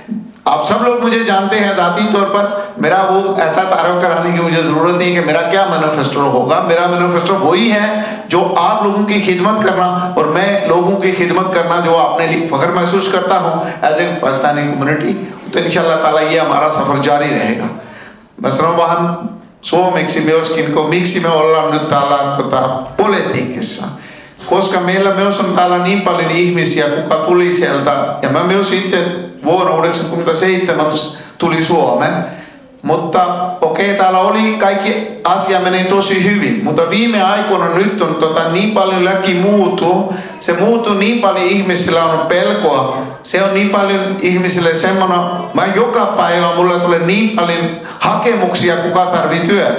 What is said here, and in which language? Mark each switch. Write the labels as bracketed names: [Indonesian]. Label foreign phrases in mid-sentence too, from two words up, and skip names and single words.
[Urdu] آپ سب لوگ مجھے جانتے ہیں ذاتی طور پر۔ میرا وہ ایسا تعارف کرانے کی مجھے ضرورت نہیں کہ میرا کیا مینیفیسٹو ہوگا. میرا مینیفیسٹو وہی ہے جو آپ لوگوں کی خدمت کرنا، اور میں لوگوں کی خدمت کرنا جو اپنے لیے فخر محسوس کرتا ہوں [English] as a Pakistani community. [Urdu] تو [Arabic] إن شاء الله تعالى [Urdu] یہ ہمارا سفر جاری رہے گا. مثلاً وہاں [Finnish] suomeksi myöskin, miksi me ollaan nyt täällä politiikassa. Koska meillä myös on täällä niin paljon ihmisiä, kuka tuli sieltä, ja mä myös itse vuonna 1997 tuli Suomeen. Mutta okei, täällä oli kaikki asia meni tosi hyvin, mutta viime aikoina nyt on niin paljon laki muuttuu, se muuttuu niin paljon, ihmisillä on pelkoa, se on niin paljon ihmisille semmoinen, mä joka päivä mulle tulee niin paljon hakemuksia, kuka tarvii työtä.